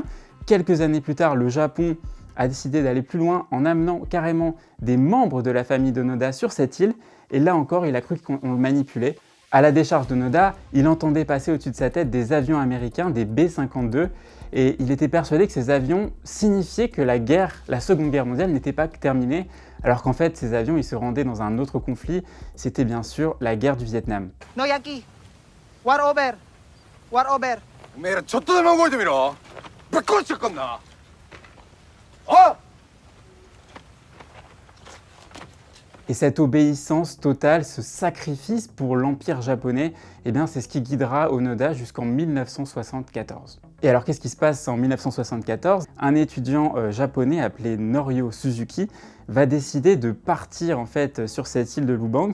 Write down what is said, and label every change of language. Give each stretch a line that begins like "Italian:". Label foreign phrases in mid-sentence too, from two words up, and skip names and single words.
French: Quelques années plus tard, le Japon a décidé d'aller plus loin en amenant carrément des membres de la famille d'Onoda sur cette île, et là encore, il a cru qu'on le manipulait. À la décharge d'Onoda, il entendait passer au-dessus de sa tête des avions américains, des B-52, et il était persuadé que ces avions signifiaient que la Seconde Guerre mondiale n'était pas terminée, alors qu'en fait, ces avions, ils se rendaient dans un autre conflit, c'était bien sûr la guerre du Vietnam.
English: No Yankee, war over, war over.
Japanese: おめえらちょっとでも動いてみろ。ぶっ殺してくんな。あっ。
French: Et cette obéissance totale, ce sacrifice pour l'Empire japonais, eh bien c'est ce qui guidera Onoda jusqu'en 1974. Et alors qu'est-ce qui se passe en 1974? Un étudiant japonais appelé Norio Suzuki va décider de partir en fait sur cette île de Lubang.